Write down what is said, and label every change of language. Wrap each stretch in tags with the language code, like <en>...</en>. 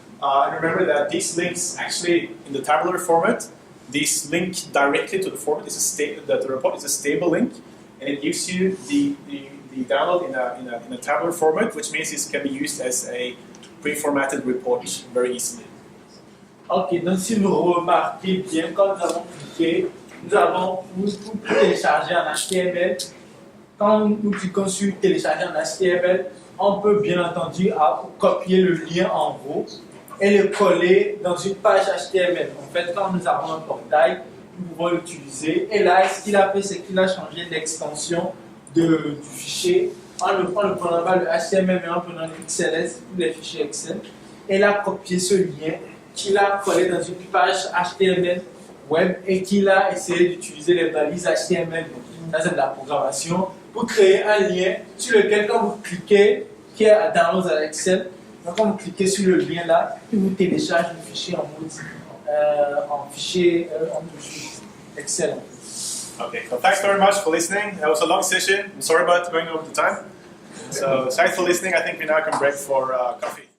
<en>And remember that these links actually in the tabular format, this link directly to the format is the report is a stable link, and it gives you the download in a tabular format, which means it can be used as a pre-formatted report very easily.</en> <fr>Ok, donc si vous remarquez bien, quand nous avons cliqué, nous avons pour télécharger en HTML. Quand nous cliquons sur télécharger en HTML, on peut bien entendu copier le lien en gros et le coller dans une page HTML. En fait, quand nous avons un portail, nous pouvons l'utiliser. Et là, ce qu'il a fait, c'est qu'il a changé l'extension du fichier en ne prenant pas le HTML, mais en prenant le XLS pour les fichiers Excel. Et il a copié ce lien qu'il a collé dans une page HTML web et qu'il a essayé d'utiliser les balises HTML. Ça, c'est de la programmation pour créer un lien sur lequel, quand vous cliquez, qui est à download à Excel, donc quand vous cliquez sur le lien là, il vous télécharge le fichier en mode fichier Excel.</fr> <en>Okay, so thanks very much for listening. That was a long session. I'm sorry about going over the time. So thanks for listening. I think we now can break for coffee.</en>